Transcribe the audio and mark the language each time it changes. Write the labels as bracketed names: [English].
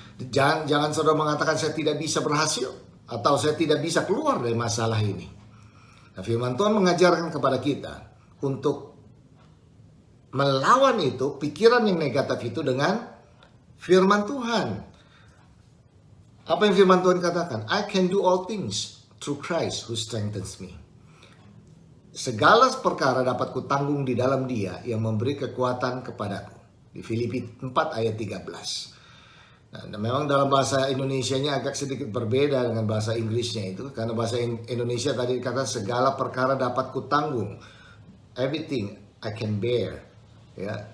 [Indonesian] Jangan saudara mengatakan saya tidak bisa berhasil atau saya tidak bisa keluar dari masalah ini. Nah, firman Tuhan mengajarkan kepada kita untuk melawan itu, pikiran yang negatif itu dengan firman Tuhan. Apa yang firman Tuhan katakan? [English] I can do all things through Christ who strengthens me. [Indonesian] Segala perkara dapat kutanggung di dalam Dia yang memberi kekuatan kepadaku. Di Filipi 4 ayat 13. Nah, memang dalam bahasa Indonesianya agak sedikit berbeda dengan bahasa Inggrisnya itu, karena bahasa Indonesia tadi dikatakan segala perkara dapat kutanggung, [English] everything I can bear, [Indonesian] ya.